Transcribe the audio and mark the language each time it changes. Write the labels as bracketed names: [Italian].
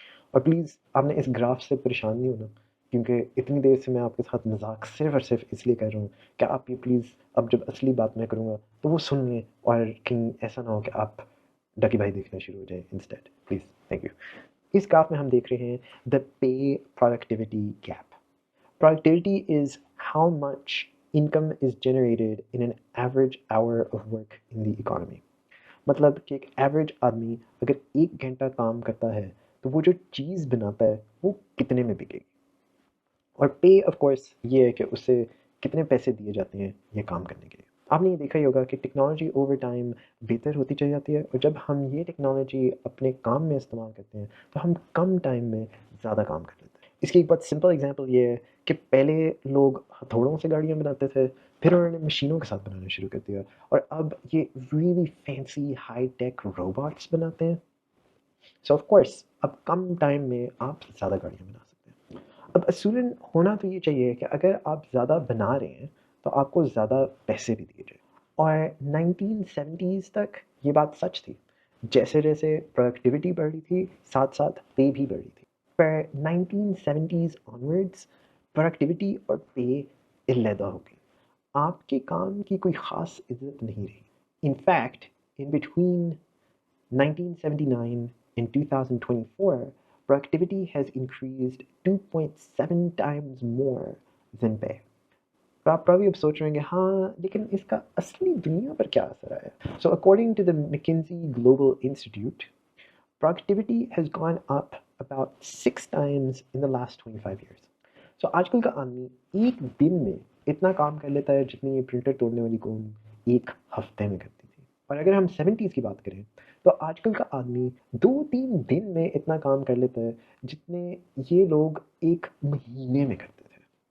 [Urdu] اور پلیز آپ نے اس گراف سے پریشان نہیں ہونا، کیونکہ اتنی دیر سے میں آپ کے ساتھ مذاق صرف اور صرف اس لیے کر رہا ہوں کہ آپ یہ پلیز اب جب اصلی بات میں کروں گا تو وہ سن لیں، اور کہیں ایسا نہ ہو کہ آپ ڈکی بھائی دیکھنا شروع ہو جائیں instead. Please, thank you. اس graph میں ہم دیکھ رہے ہیں [English] The pay productivity gap. Productivity is how much income is generated in an average hour of work in the economy. [Urdu] مطلب کہ ایک ایوریج آدمی اگر 1 گھنٹہ کام کرتا ہے تو وہ جو چیز بناتا ہے وہ کتنے میں بکے گی. اور پے آف کورس یہ ہے کہ اسے کتنے پیسے دیے جاتے ہیں یہ کام کرنے کے لیے. آپ نے یہ دیکھا ہی ہوگا کہ ٹیکنالوجی اوور ٹائم بہتر ہوتی چلی جاتی ہے، اور جب ہم یہ ٹیکنالوجی اپنے کام میں استعمال کرتے ہیں تو ہم کم ٹائم میں زیادہ کام کر لیتے ہیں. اس کی ایک بہت سمپل اگزامپل یہ ہے کہ پہلے لوگ ہتھوڑوں سے گاڑیاں بناتے تھے، پھر انہوں نے مشینوں کے ساتھ بنانا شروع کر دیا، اور اب یہ [English] really fancy high tech robots [Urdu] بناتے ہیں. سو آف کورس اب کم ٹائم میں آپ زیادہ گاڑیاں بنا سکتے ہیں. اب اصولاً ہونا تو یہ چاہیے کہ اگر آپ زیادہ بنا رہے ہیں تو آپ کو زیادہ پیسے بھی دیے جائیں. اور 1970s تک یہ بات سچ تھی. جیسے جیسے پروڈکٹیوٹی بڑھ رہی تھی ساتھ ساتھ پے بھی بڑھ رہی تھی. پر 1970s آنورڈس پروڈکٹیوٹی اور پے علیحدہ ہو گئی. آپ کے کام کی کوئی خاص عزت نہیں رہی. [English] In fact in between 1979 and 2024, productivity has increased 2.7 times more than pay. [Urdu] تو آپ probably اب سوچ رہے ہیں کہ ہاں لیکن اس کا اصلی دنیا پر کیا اثر آیا. [English] So according to the McKinsey Global Institute, productivity has gone up about 6 times in the last 25 years. [Urdu] So آج کل کا آدمی ایک دن میں اتنا کام کر لیتا ہے جتنی یہ پرنٹر توڑنے والی قوم ایک ہفتے میں کرتی تھی. اور اگر ہم 70s کی بات کریں تو آج کل کا آدمی 2-3 دن میں اتنا کام کر لیتا ہے جتنے یہ لوگ ایک مہینے میں کرتے تھے.